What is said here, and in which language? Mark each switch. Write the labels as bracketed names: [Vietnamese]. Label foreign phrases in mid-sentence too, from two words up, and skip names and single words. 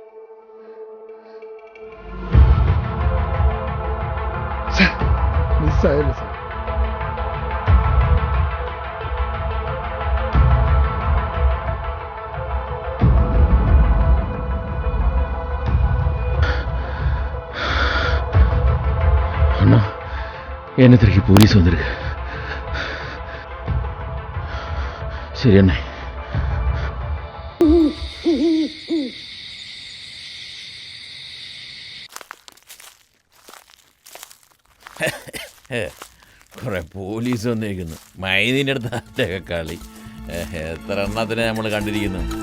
[Malayalam] മിസ്സായല്ലോ സാർ. [Tamil] அண்ணா என்ன திரைக்கு போலீஸ் வந்திருக்கு. சரி அண்ணே. [Malayalam] കുറെ പോലീസ് വന്നിരിക്കുന്നു. മൈനിൻ്റെ അടുത്ത് ആറ്റൊക്കെ കളി. എത്ര എണ്ണത്തിനെ നമ്മൾ കണ്ടിരിക്കുന്നു.